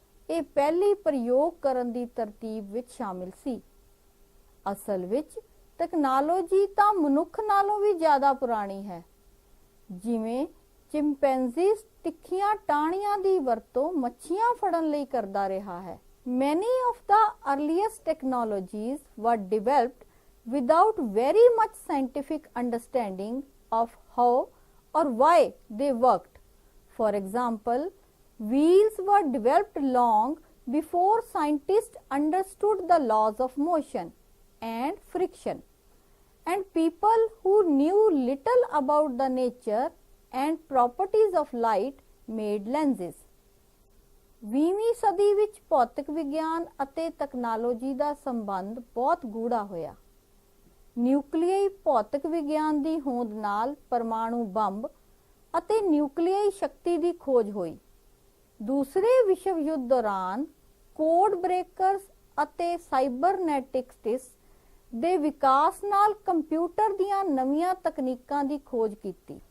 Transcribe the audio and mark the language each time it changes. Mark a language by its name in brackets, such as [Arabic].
[Punjabi] ਇਹ ਪਹਿਲੀ ਪ੍ਰਯੋਗ ਕਰਨ ਦੀ ਤਰਤੀਬ ਵਿੱਚ ਸ਼ਾਮਿਲ ਸੀ। ਅਸਲ ਵਿੱਚ ਟੈਕਨੋਲੋਜੀ ਤਾਂ ਮਨੁੱਖ ਨਾਲੋਂ ਵੀ ਜ਼ਿਆਦਾ ਪੁਰਾਣੀ ਹੈ। ਜਿਵੇਂ ਚਿੰਪੈਂਜ਼ੀ ਤਿੱਖੀਆਂ ਟਾਹਣੀਆਂ ਦੀ ਵਰਤੋਂ ਮੱਛੀਆਂ ਫੜਨ ਲਈ ਕਰਦਾ ਰਿਹਾ ਹੈ। [English] Many of the earliest technologies were developed without very much scientific understanding of how or why they worked. For example, wheels were developed long before scientists understood the laws of motion and friction, and people who knew little about the nature and properties of light made lenses. [Punjabi] 20ਵੀਂ ਸਦੀ ਵਿੱਚ ਭੌਤਿਕ ਵਿਗਿਆਨ ਅਤੇ technology ਦਾ ਸੰਬੰਧ ਬਹੁਤ ਗੂੜਾ ਹੋਇਆ। ਨਿਊਕਲੀਅਈ ਭੌਤਿਕ ਵਿਗਿਆਨ ਦੀ ਹੋਂਦ ਨਾਲ ਪਰਮਾਣੂ ਬੰਬ ਅਤੇ ਨਿਊਕਲੀਅਈ ਸ਼ਕਤੀ ਦੀ ਖੋਜ ਹੋਈ। ਦੂਸਰੇ ਵਿਸ਼ਵ ਯੁੱਧ ਦੌਰਾਨ ਕੋਡ ਬ੍ਰੇਕਰਸ ਅਤੇ ਸਾਈਬਰਨੈਟਿਕਸ ਦੇ ਵਿਕਾਸ ਨਾਲ ਕੰਪਿਊਟਰ ਦੀਆਂ ਨਵੀਆਂ ਤਕਨੀਕਾਂ ਦੀ ਖੋਜ ਕੀਤੀ।